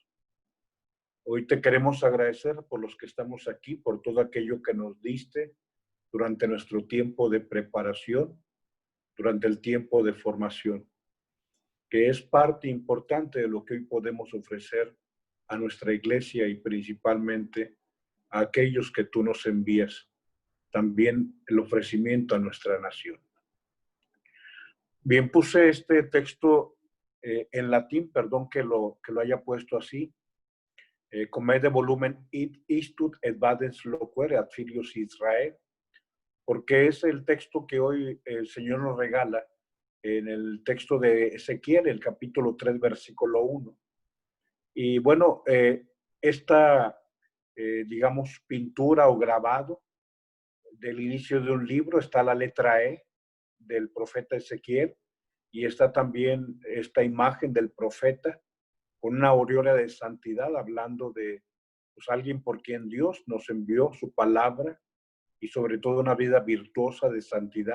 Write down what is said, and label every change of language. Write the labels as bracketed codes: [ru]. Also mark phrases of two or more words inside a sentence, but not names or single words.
[es] Hoy te queremos agradecer por los que estamos aquí, por todo aquello que nos diste durante nuestro tiempo de preparación, durante el tiempo de formación, que es parte importante de lo que hoy podemos ofrecer a nuestra iglesia y principalmente a aquellos que tú nos envías, también el ofrecimiento a nuestra nación. Bien, puse este texto en latín, perdón que lo haya puesto así, [la] Comede volumen istud et vadens loquere ad filios Israel, [es] porque es el texto que hoy el Señor nos regala en el texto de Ezequiel, el capítulo 3, versículo 1. Y bueno, esta, digamos, pintura o grabado del inicio de un libro está la letra E del profeta Ezequiel y está también esta imagen del profeta con una aureola de santidad hablando de pues, alguien por quien Dios nos envió su palabra y sobre todo una vida virtuosa de santidad.